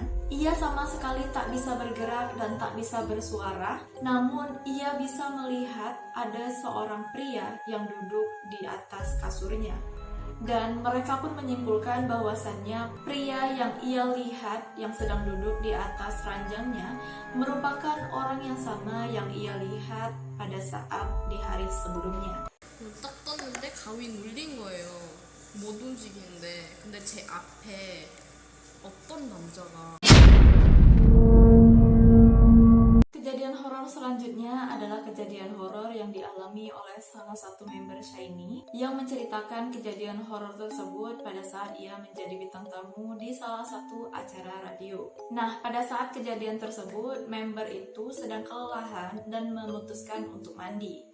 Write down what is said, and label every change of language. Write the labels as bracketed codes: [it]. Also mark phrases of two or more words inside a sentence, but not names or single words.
[id] Ia sama sekali tak bisa bergerak dan tak bisa bersuara, namun ia bisa melihat ada seorang pria yang duduk di atas kasurnya. Dan mereka pun menyimpulkan bahwasannya pria yang ia lihat yang sedang duduk di atas ranjangnya merupakan orang yang sama yang ia lihat pada saat di hari sebelumnya. [ko] 딱 떴는데 가위 눌린 거예요. 못 움직이는데 근데 제 앞에 어떤 남자가 [id] Kejadian horor selanjutnya adalah kejadian horor yang dialami oleh salah satu member SHINee yang menceritakan kejadian horor tersebut pada saat ia menjadi bintang tamu di salah satu acara radio. Nah, pada saat kejadian tersebut, member itu sedang kelelahan dan memutuskan untuk mandi.